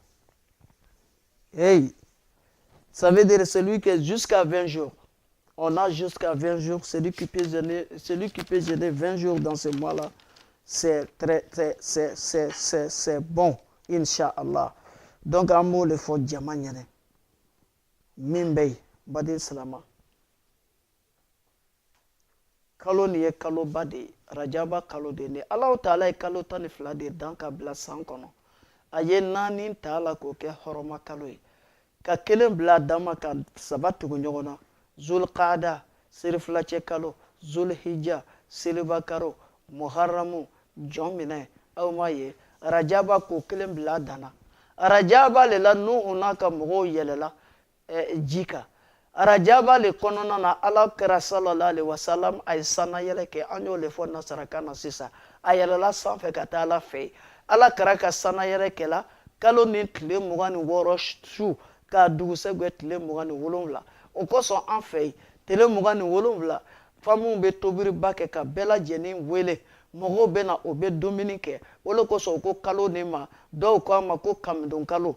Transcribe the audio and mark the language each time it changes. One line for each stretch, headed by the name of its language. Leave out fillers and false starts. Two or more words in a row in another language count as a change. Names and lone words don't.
French: Hey, ça veut dire celui qui est jusqu'à 20 jours. On a jusqu'à 20 jours. Celui qui peut jeûner 20 jours dans ce mois-là, c'est bon, Inch'Allah. Donc, un mot, il faut diamanyane. Mimbey, Badin Salama.
Bambara: Kalo ni ye kalo ba de rajaba kalo de ne Allah Ta'ala ye kalo 12 de dan ka bila san kɔnɔ a ye 4 ta la k'o kɛ hɔrɔma kalo ye ka 1 bila dama ka 3 tugu ɲɔgɔn na Zulqaada selifilacɛ kalo Zulhijja seliba kalo Muharramu jɔn minɛ aw ma ye rajaba k'o 1 bila dana rajaba le la Nuhu n'a ka mɔgɔw yɛlɛla ji kan Rajaba le kɔnɔna na Ala kira
Arabic: صلى الله عليه وسلم
Bambara: a ye sanayɛlɛ kɛ an y'o le fɔ nasarakan na sisan a yɛlɛla sanfɛ ka taa Ala fɛ Ala kira ka sanayɛlɛ kɛla kalo ni tile 26 su k'a dugusɛjɛ tile 27 o kosɔn an fɛ yen tile 27 famuw bɛ tobiriba kɛ ka bɛɛ lajɛlen wele mɔgɔw bɛ na o bɛ dumuni kɛ o le kosɔn ko kalo nin ma dɔw ko a ma ko kamidon kalo